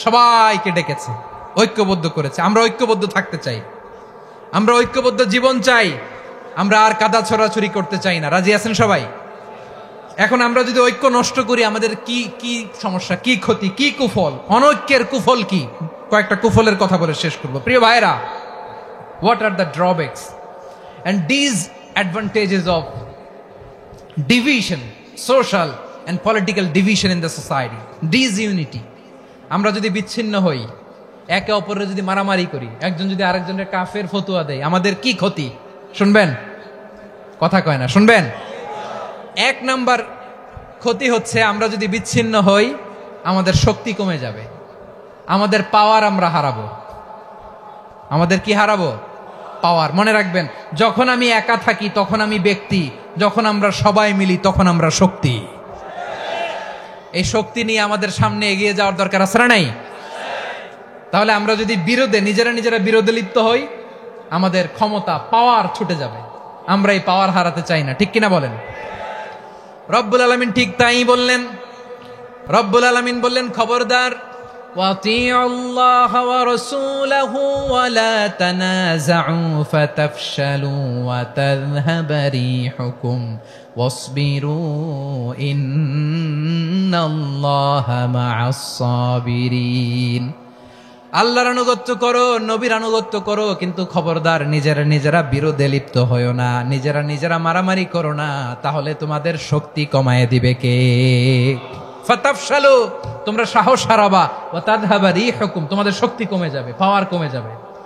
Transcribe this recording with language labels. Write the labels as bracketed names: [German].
[Bangla] সবাইকে ডেকেছে, ঐক্যবদ্ধ করেছে। আমরা ঐক্যবদ্ধ থাকতে চাই, আমরা ঐক্যবদ্ধ জীবন চাই, আমরা আর কাদা ছড়াছড়ি করতে চাই না। রাজি আছেন সবাই? এখন আমরা যদি ঐক্য নষ্ট করি, আমাদের কি কি সমস্যা, কি ক্ষতি, কি কুফল? অনৈক্যের কুফল কি? কয়েকটা কুফলের কথা বলে শেষ করবো। প্রিয় ভাইরা, [English] What are the drawbacks and disadvantages of division, social and political division in the society, disunity? [Bangla] আমরা যদি বিচ্ছিন্ন হই, একে অপরের যদি মারামারি করি, একজন যদি আরেকজনের কাফের ফতোয়া দেয়, আমাদের কি ক্ষতি? শুনবেন? কথা কয় না, শুনবেন? এক নাম্বার ক্ষতি হচ্ছে, আমরা যদি বিচ্ছিন্ন হই, আমাদের শক্তি কমে যাবে, আমাদের পাওয়ার আমরা হারাবো। আমাদের কি হারাবো? পাওয়ার। মনে রাখবেন, যখন আমি একা থাকি তখন আমি ব্যক্তি, যখন আমরা সবাই মিলি তখন আমরা শক্তি। এই শক্তি নিয়ে আমাদের সামনে এগিয়ে যাওয়ার দরকার আছে না নাই? তাহলে আমরা যদি নিজেরা বিরোধে লিপ্ত হই, আমাদের ক্ষমতা, পাওয়ার ছুটে যাবে। আমরা এই পাওয়ার হারাতে চাই না, ঠিক কিনা বলেন? রব্বুল আলামিন ঠিক তাই বললেন। রব্বুল আলামিন বললেন, খবরদার, [Arabic] وَأَطِيعُوا اللَّهَ وَرَسُولَهُ وَلَا تَنَازَعُوا فَتَفْشَلُوا وَتَذْهَبَ رِيحُكُمْ وَاصْبِرُوا إِنَّ اللَّهَ مَعَ الصَّابِرِينَ। [Bangla] আল্লাহর আনুগত্য করো, নবীর আনুগত্য করো, কিন্তু খবরদার নিজেরা বিরোধে লিপ্ত হয়ো না, নিজেরা মারামারি করো না, তাহলে তোমাদের শক্তি কমায় দিবে কে? ফাতাফশালু, তোমরা সাহস হারাবা, [Arabic] ওয়া তাযহাবা রিহুকুম, [Bangla] তোমাদের শক্তি কমে যাবে, পাওয়ার কমে যাবে।